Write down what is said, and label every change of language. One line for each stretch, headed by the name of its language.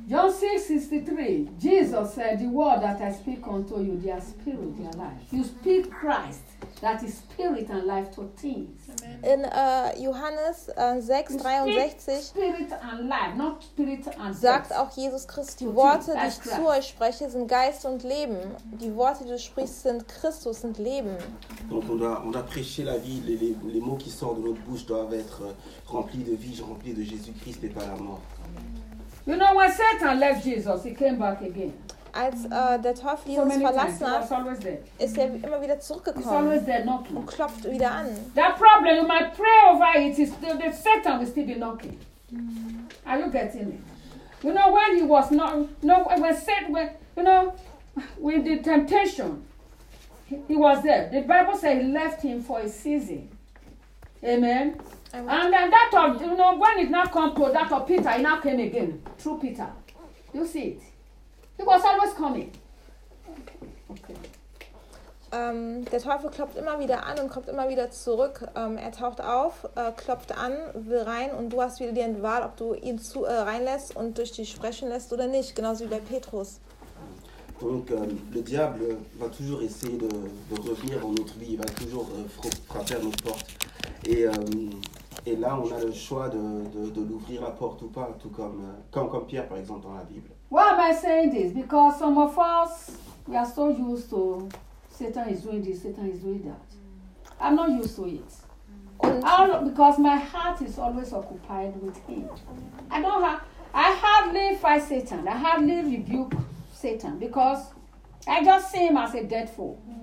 English: John 6:63, Jesus said, the word that I speak unto you, they are spirit, they are life. You speak Christ, that is spirit and life to things.
German: In Johannes 6:63
English: spirit and life, not spirit and
German: sagt auch Jesus Christus, die Worte, die ich zu euch spreche, sind Geist und Leben. Die Worte, die du sprichst, sind Christus und Leben.
French: Donc on doit prêcher la vie, les mots qui sortent de notre bouche doivent être remplis de vie, remplis de Jésus-Christ et pas la mort.
English: You know, when Satan left Jesus, he came back again.
German: Als der Teufel Jesus so verlassen hat, ist er immer wieder zurückgekommen und klopft wieder an.
English: That problem, you might pray over it, is the Satan will still be knocking. Are you getting it? You know, when he was not, you know, when Satan, you know, with the temptation, he was there. The Bible said he left him for a season. Amen. And then that of, you know, when it now come to that of Peter, he now came again. Through Peter. You see it? He was always coming. Okay.
German: Der Teufel klopft immer wieder an und kommt immer wieder zurück. Er taucht auf, klopft an, will rein und du hast wieder die Wahl, ob du ihn zu, reinlässt und durch dich sprechen lässt oder nicht, genauso wie bei Petrus.
French: Donc, le diable va toujours essayer de revenir dans notre vie, il va toujours frapper à nos portes. Et là, on a le choix de l'ouvrir la porte ou pas, tout comme Pierre, par exemple, dans la Bible.
English: Why am I saying this? Because some of us, we are so used to Satan is doing this, Satan is doing that. I'm not used to it. Because my heart is always occupied with him. I hardly fight Satan. I hardly rebuke Satan because I just see him as a dead fool.